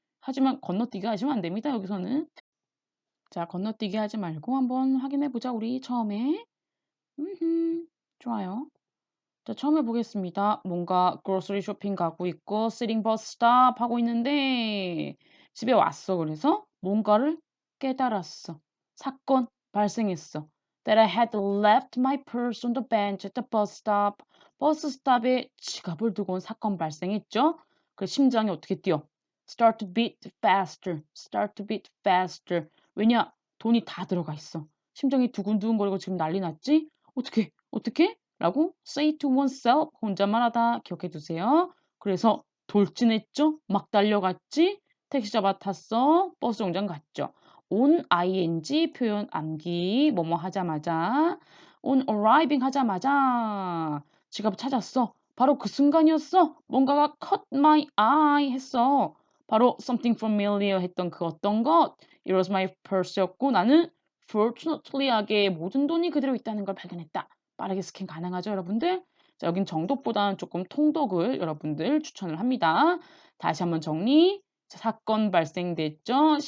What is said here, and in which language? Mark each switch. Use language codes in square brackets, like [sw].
[ko] 하지만 건너뛰기 하시면 안 됩니다, 여기서는. 자, 건너뛰기 하지 말고 한번 확인해 보자, 우리 처음에. 좋아요. 자, 처음 해보겠습니다. 뭔가 grocery 쇼핑 가고 있고 [en] sitting bus stop [ko] 하고 있는데 집에 왔어. 그래서 뭔가를 깨달았어. 사건 발생했어. [en] That I had left my purse on the bench at the bus stop. [ko] 버스 스탑에 지갑을 두고 온 사건 발생했죠. 그 심장이 어떻게 뛰어? [en] Start to beat faster. Start to beat faster. [ko] 왜냐? 돈이 다 들어가 있어. 심장이 두근두근거리고 지금 난리 났지? 어떻게? 어떻게? 라고 [en] say to oneself [ko] 혼잣말 하다 기억해 두세요. 그래서 돌진했죠? 막 달려갔지? 택시 잡아 탔어? 버스 정장 갔죠? on ing 표현 암기 뭐뭐 하자마자 [en] on arriving [ko] 하자마자 지갑 찾았어. 바로 그 순간이었어. 뭔가가 [en] caught my eye [ko] 했어. 바로 [en] something familiar [ko] 했던 그 어떤 것 [en] it was my purse [ko] 였고 나는 fortunately하게 모든 돈이 그대로 있다는 걸 발견했다. 빠르게 스캔 가능하죠, 여러분들? 자, 여긴 정독보다는 조금 통독을 여러분들 추천을 합니다. 다시 한번 정리. 자, 사건 발생됐죠?